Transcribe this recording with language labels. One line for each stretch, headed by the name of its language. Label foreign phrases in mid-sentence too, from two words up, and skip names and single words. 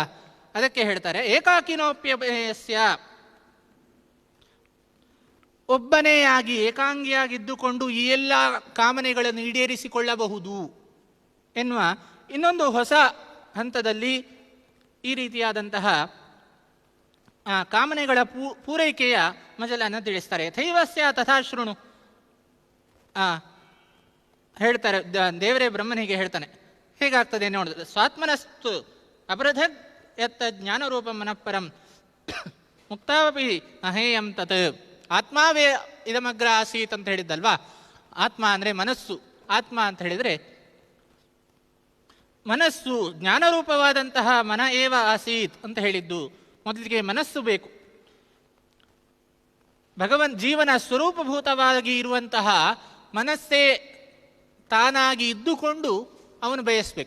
Kannada: ಅದಕ್ಕೆ ಹೇಳ್ತಾರೆ ಏಕಾಕಿನೋಪ್ಯಸ್ಯ, ಒಬ್ಬನೇ ಆಗಿ ಏಕಾಂಗಿಯಾಗಿದ್ದುಕೊಂಡು ಈ ಎಲ್ಲ ಕಾಮನೆಗಳನ್ನು ಈಡೇರಿಸಿಕೊಳ್ಳಬಹುದು ಎನ್ನುವ ಇನ್ನೊಂದು ಹೊಸ ಹಂತದಲ್ಲಿ ಈ ರೀತಿಯಾದಂತಹ ಕಾಮನೆಗಳ ಪೂರೈಕೆಯ ಮಜಲನ್ನು ತಿಳಿಸ್ತಾರೆ.
Sanskrit: ಥೈವಸ್ಯ ತಥಾ ಶೃಣು ಹೇಳ್ತಾರೆ.
Kannada: ದೇವರೇ ಬ್ರಹ್ಮನಿಗೆ ಹೇಳ್ತಾನೆ, ಹೇಗಾಗ್ತದೆ ನೋಡಿದ್ರೆ,
Sanskrit: ಸ್ವಾತ್ಮನಸ್ತು ಅಪೃಥಗ್ ಯತ್ತ ಜ್ಞಾನರೂಪ ಮನಃಪರಂ ಮುಕ್ತಾವಪಿ ಅಹೇಯಂ ತತ್. ಆತ್ಮಾವೇ ಇದಮಗ್ರ ಆಸೀತ್ ಅಂತ ಹೇಳಿದ್ದಲ್ವಾ.
Kannada: ಆತ್ಮ ಅಂದರೆ ಮನಸ್ಸು. ಆತ್ಮ ಅಂತ ಹೇಳಿದರೆ ಮನಸ್ಸು, ಜ್ಞಾನರೂಪವಾದಂತಹ
Sanskrit: ಮನ ಏವ ಆಸೀತ್
Kannada: ಅಂತ ಹೇಳಿದ್ದು. ಮೊದಲಿಗೆ ಮನಸ್ಸು ಬೇಕು. ಜೀವನ ಸ್ವರೂಪಭೂತವಾಗಿ ಇರುವಂತಹ ಮನಸ್ಸೇ ತಾನಾಗಿ ಇದ್ದುಕೊಂಡು ಅವನು ಬಯಸಬೇಕು.